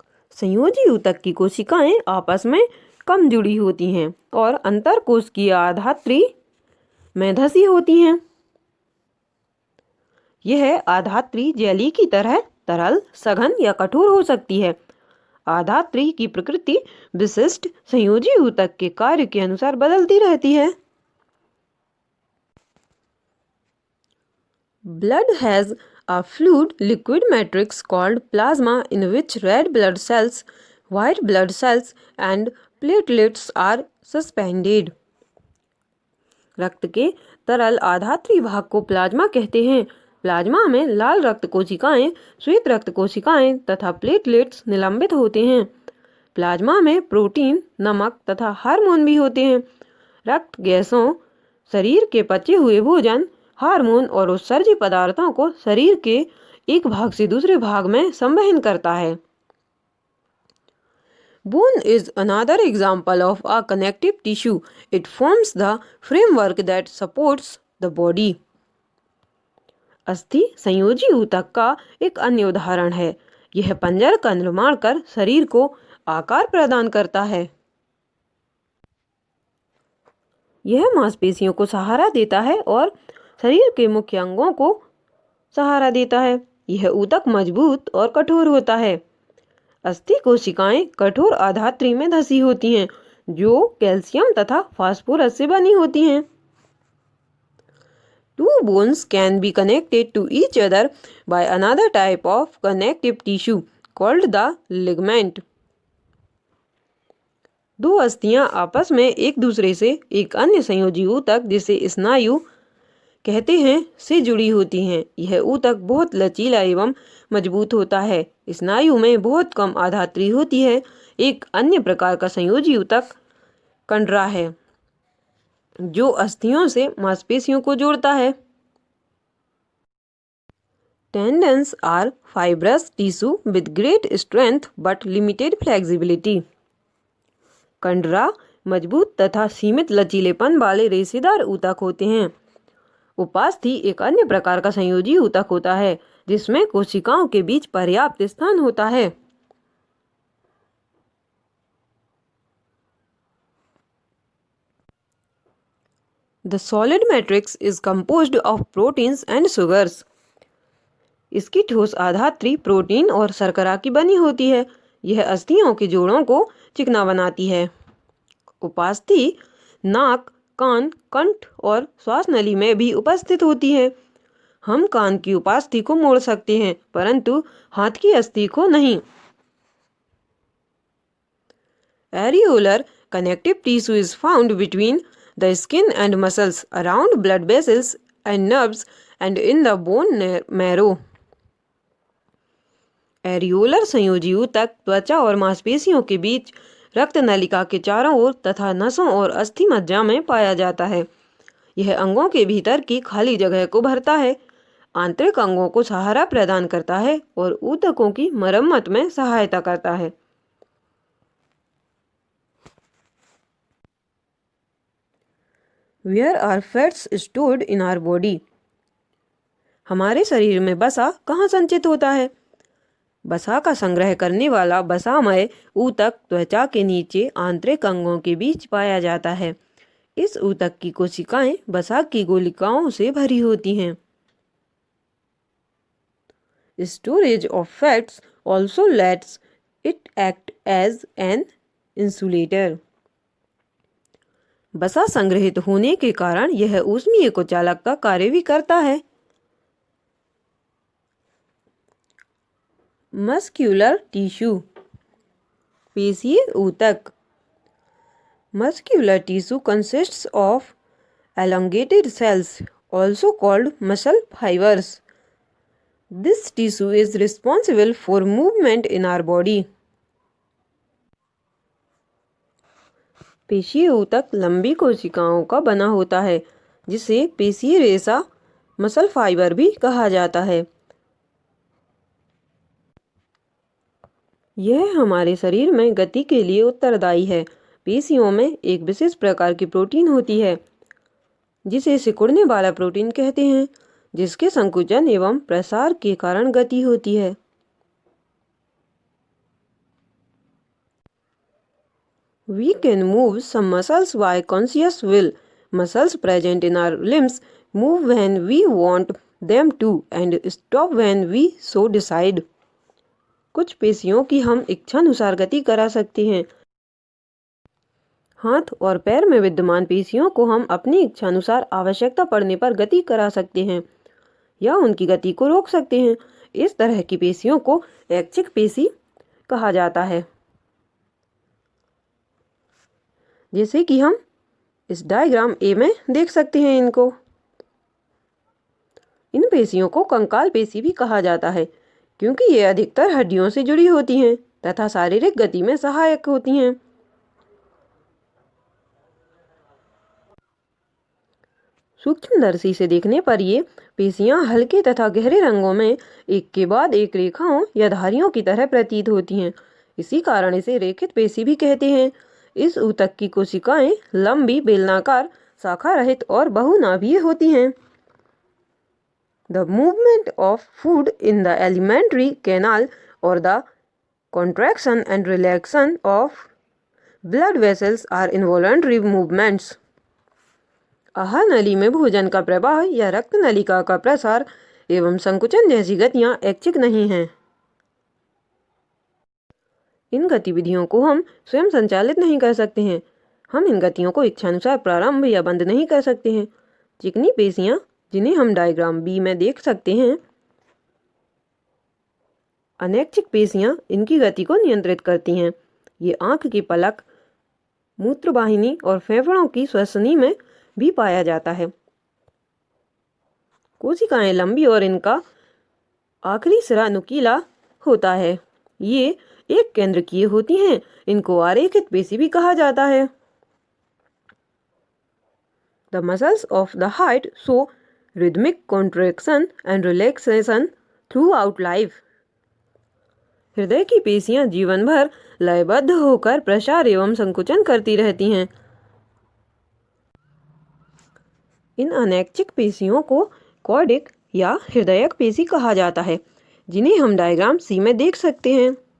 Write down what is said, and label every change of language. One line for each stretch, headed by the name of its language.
Hindi: संयोजी ऊतक की कोशिकाएं आपस में कम जुड़ी होती हैं और अंतरकोशिकीय आधात्री में धसी होती हैं। यह आधात्री जेली की तरह तरल, सघन या कठोर हो सकती है। आधात्री की प्रकृति विशिष्ट संयोजी ऊतक के कार्य के अनुसार बदलती रहती है।
English: Blood has a fluid liquid matrix called plasma in which red blood cells, white blood cells and platelets are suspended.
Hindi: रक्त के तरल आधात्री भाग को प्लाज्मा कहते हैं। प्लाज्मा में लाल रक्त कोशिकाएं, श्वेत रक्त कोशिकाएं तथा प्लेटलेट्स निलंबित होते हैं। प्लाज्मा में प्रोटीन, नमक तथा हार्मोन भी होते हैं। रक्त गैसों, शरीर के पचे हुए भोजन, हार्मोन और उत्सर्जी पदार्थों को शरीर के एक भाग से दूसरे भाग में संवहन करता है।
English: Bone is another example of a connective tissue. It forms the framework that supports the body.
Hindi: अस्थि संयोजी ऊतक का एक अन्य उदाहरण है। यह पंजर का निर्माण कर शरीर को आकार प्रदान करता है। यह मांसपेशियों को सहारा देता है और शरीर के मुख्य अंगों को सहारा देता है। यह ऊतक मजबूत और कठोर होता है। अस्थि कोशिकाएं कठोर आधात्री में धसी होती हैं, जो कैल्शियम तथा फास्फोरस से बनी होती हैं।
English: Two bones can be connected to each other by another type of connective tissue called the ligament.
Hindi: दो अस्थियां आपस में एक दूसरे से एक अन्य संयोजी ऊतक, जिसे स्नायु कहते हैं, से जुड़ी होती हैं। यह ऊतक बहुत लचीला एवं मजबूत होता है। स्नायु में बहुत कम आधात्री होती है। एक अन्य प्रकार का संयोजी ऊतक कंडरा है, जो अस्थियों से मांसपेशियों को जोड़ता है।
English: Tendons are fibrous tissue with great strength but limited flexibility.
Hindi: कंडरा मजबूत तथा सीमित लचीलेपन वाले रेशेदार ऊतक होते हैं। उपास्थि एक अन्य प्रकार का संयोजी ऊतक होता है, जिसमें कोशिकाओं के बीच पर्याप्त स्थान होता है।
English: The solid matrix is composed of proteins and sugars.
Hindi: इसकी ठोस आधात्री प्रोटीन और शर्करा की बनी होती है। यह अस्थियों के जोड़ों को चिकना बनाती है। उपास्थि नाक, कान, कंठ और श्वास नली में भी उपस्थित होती है। हम कान की उपास्थि को मोड़ सकते हैं, परंतु हाथ की अस्थि को नहीं।
English: Areolar connective tissue is found between the skin and muscles, around blood vessels and nerves, and in the bone marrow.
Hindi: Areolar संयोजी ऊतक त्वचा और मांसपेशियों के बीच, रक्त नलिका के चारों ओर तथा नसों और अस्थि मज्जा में पाया जाता है। यह अंगों के भीतर की खाली जगह को भरता है, आंतरिक अंगों को सहारा प्रदान करता है और ऊतकों की मरम्मत में सहायता करता है।
English: Where are fats stored in our body?
Hindi: हमारे शरीर में वसा कहाँ संचित होता है? वसा का संग्रह करने वाला वसामय ऊतक त्वचा के नीचे आंतरिक अंगों के बीच पाया जाता है। इस ऊतक की कोशिकाएं वसा की गोलिकाओं से भरी होती हैं।
English: Storage of fats also lets it act as an insulator.
Hindi: वसा संग्रहित होने के कारण यह ऊष्मीय कुचालक का कार्य भी करता है। मस्क्यूलर टिश्यू, पेशीय ऊतक।
English: Muscular tissue consists of elongated cells, also called muscle fibers. This tissue is responsible for movement in our body.
Hindi: पेशीय ऊतक लंबी कोशिकाओं का बना होता है, जिसे पेशीय रेशा मसल फाइबर भी कहा जाता है। यह हमारे शरीर में गति के लिए उत्तरदायी है। पेशियों में एक विशेष प्रकार की प्रोटीन होती है, जिसे सिकुड़ने वाला प्रोटीन कहते हैं, जिसके संकुचन एवं प्रसार के कारण गति होती है।
English: We can move some muscles by conscious will. Muscles present in our limbs move when we want them to and stop when we so decide.
Hindi: कुछ पेशियों की हम इच्छानुसार गति करा सकते हैं। हाथ और पैर में विद्यमान पेशियों को हम अपनी इच्छानुसार आवश्यकता पड़ने पर गति करा सकते हैं या उनकी गति को रोक सकते हैं। इस तरह की पेशियों को ऐच्छिक पेशी कहा जाता है, जैसे कि हम इस डायग्राम ए में देख सकते हैं। इन पेशियों को कंकाल पेशी भी कहा जाता है, क्योंकि ये अधिकतर हड्डियों से जुड़ी होती हैं तथा शारीरिक गति में सहायक होती हैं। सूक्ष्मदर्शी से देखने पर ये पेशियां हल्के तथा गहरे रंगों में एक के बाद एक रेखाओं या धारियों की तरह प्रतीत होती हैं। इसी कारण इसे रेखित पेशी भी कहते हैं। इस ऊतक की कोशिकाएं लंबी, बेलनाकार, शाखा रहित और बहुनाभीय होती हैं।
English: The movement of food in the alimentary canal or the contraction and relaxation of blood vessels are involuntary movements.
Hindi: आहार नली में भोजन का प्रवाह या रक्त नलिका का प्रसार एवं संकुचन जैसी गतियां ऐच्छिक नहीं हैं। इन गतिविधियों को हम स्वयं संचालित नहीं कर सकते हैं। हम इन गतियों को इच्छानुसार प्रारंभ या बंद नहीं कर सकते हैं। चिकनी पेशियां, जिन्हें हम डायग्राम बी में देख सकते हैं, अनैच्छिक पेशियां इनकी गति को नियंत्रित करती हैं। ये आंख की पलक, मूत्रवाहिनी और फेफड़ों की श्वसनी में भी पाया जाता है। कोशिकाएं लंबी और इनका आखिरी सिरा नुकीला होता है। ये एक केंद्रकीय होती हैं। इनको आरेखित पेशी भी कहा जाता है।
English: The muscles of the heart show rhythmic contraction and relaxation throughout life.
Hindi: हृदय की पेशियां जीवन भर लयबद्ध होकर प्रसार एवं संकुचन करती रहती हैं। इन अनैच्छिक पेशियों को कॉर्डिक या हृदयक पेशी कहा जाता है, जिन्हें हम डायग्राम सी में देख सकते हैं।